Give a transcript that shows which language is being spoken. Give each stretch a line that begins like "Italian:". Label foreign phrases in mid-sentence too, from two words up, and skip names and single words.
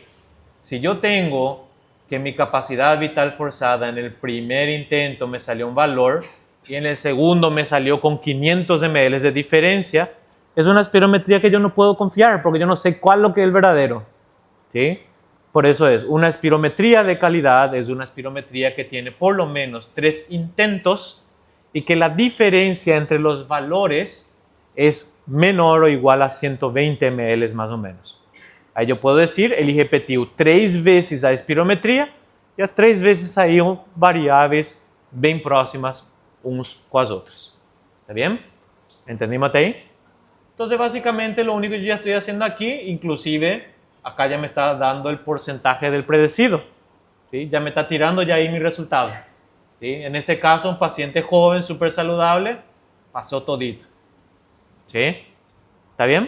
Spanish: Si yo tengo que mi capacidad vital forzada en el primer intento me salió un valor y en el segundo me salió con 500 ml de diferencia, es una espirometría que yo no puedo confiar porque yo no sé cuál es lo que es el verdadero. ¿Sí? Por eso es una espirometría de calidad, es una espirometría que tiene por lo menos 3 intentos y que la diferencia entre los valores es menor o igual a 120 ml más o menos.
Portuguese: Aí eu posso dizer, ele repetiu 3 vezes a espirometria e as 3 vezes saíram variáveis bem próximas uns com as outras.
Spanish: ¿Está bien? ¿Entendimos
Portuguese: até aí?
Spanish: Entonces, básicamente, lo único que yo ya estoy haciendo aquí, inclusive, acá ya me está dando el porcentaje del predecido. ¿Sí? Ya me está tirando ya ahí mi resultado. ¿Sí? En este caso, un paciente joven, súper saludable, pasó todito. ¿Sí? ¿Está bien?